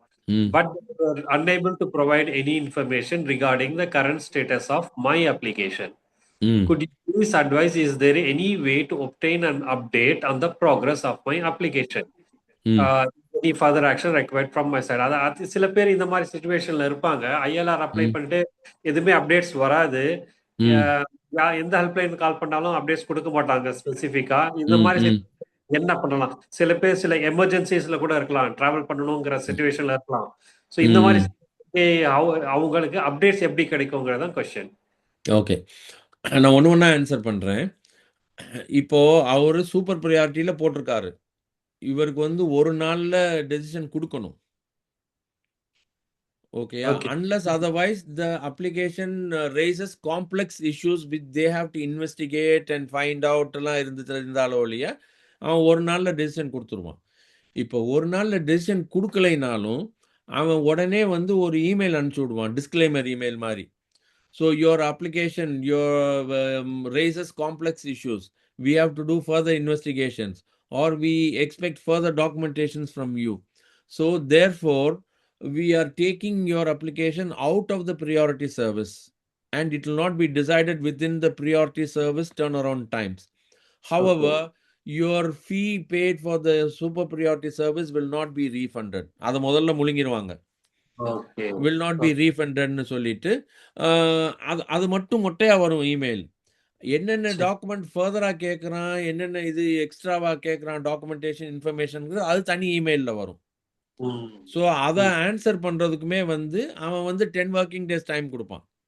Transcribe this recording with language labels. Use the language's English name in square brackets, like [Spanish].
[English] Hmm but they were unable to provide any information regarding the current status of my application. Hmm Could you please advise, is there any way to obtain an update on the progress of my application? Hmm Any further action required from my side? [Tamil] அது சில பேர் இந்த மாதிரி சுச்சுவேஷன்ல இருப்பாங்க, ILR apply ம் பண்ணிட்டு எதுவுமே அப்டேட்ஸ் வராது. ம் எந்த ஹெல்ப்லைன் கால் பண்ணாலும் அப்டேட்ஸ் கொடுக்க மாட்டாங்க ஸ்பெசிஃபிக்கா. இந்த ம் மாதிரி ம் என்ன பண்ணலாம்? சில பேர் சில எமர்ஜென்சிஸ்ல கூட இருக்கலாம், டிராவல் பண்ணணுங்கிற சுச்சுவேஷன்ல இருக்கலாம். ஸோ இந்த மாதிரி ம் அவங்களுக்கு அப்டேட்ஸ் எப்படி கிடைக்குங்கிறதான் கொஸ்டின். ஓகே, நான் ஒன்று ஒன்றா ஆன்சர் பண்ணுறேன். இப்போ அவர் சூப்பர் ப்ரியாரிட்டியில் போட்டிருக்காரு, இவருக்கு வந்து ஒரு நாளில் டெசிஷன் கொடுக்கணும். ஓகேயா? Okay [English] Unless otherwise the application raises complex issues which they have to investigate and find out [Tamil] எல்லாம் இருந்தாலும் ஒழிய அவன் ஒரு நாளில் டெசிஷன் கொடுத்துருவான். இப்போ ஒரு நாளில் டெசிஷன் கொடுக்கலைனாலும் அவன் உடனே வந்து ஒரு இமெயில் அனுப்பிச்சி விடுவான், டிஸ்க்ளைமர் இமெயில் மாதிரி. [English] So your application raises complex issues. We have to do further investigations or we expect further documentations from you. So therefore, we are taking your application out of the priority service and it will not be decided within the priority service turnaround times. However, your fee paid for the super priority service will not be refunded. [Tamil] அதை முதல்ல முழுங்கிடுவாங்க, okay [English] will not be refunded [Tamil] ன்னு சொல்லிட்டு அது மட்டும் மொட்டையாக வரும் email. என்னென்ன document ஃபர்தராக கேட்குறான், என்னென்ன இது எக்ஸ்ட்ராவாக கேட்குறான் டாக்குமெண்டேஷன் இன்ஃபர்மேஷனுங்கிறது அது தனி இமெயிலில் வரும். ஸோ அதை ஆன்சர் பண்ணுறதுக்குமே வந்து அவன் வந்து 10 ஒர்க்கிங் டேஸ் டைம் கொடுப்பான்.